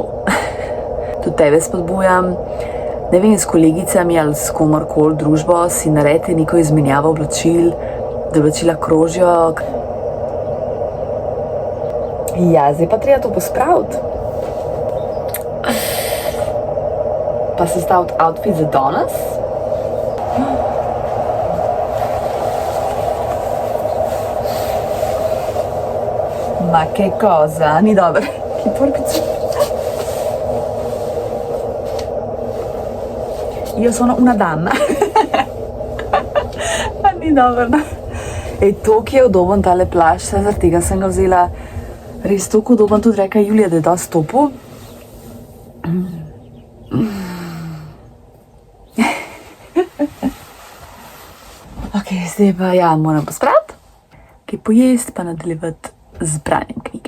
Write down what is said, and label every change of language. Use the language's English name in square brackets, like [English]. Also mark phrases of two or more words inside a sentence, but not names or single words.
[Slovenian] Tudi tebe spodbujam, ne vem, s kolegicami ali s komorkoli družbo si naredite neko izmenjavo oblačil, da oblačila krožijo. Ja, zdaj pa treba to pospraviti. Pa sestaviti outfit za danes. [Italian] Ma che cosa, [Slovenian] ni dobro. [Italian] Che porco. Io sono una donna. [Slovenian] Ni dobro. E to, ki je udoben tale plašč, zaradi tega sem ga vzela res toliko udoben, tudi reka Julija, da je dosti topel. Ok, zdaj pa ja, moram pospraviti, kaj pojesti, pa nadaljevati z branjem knjige.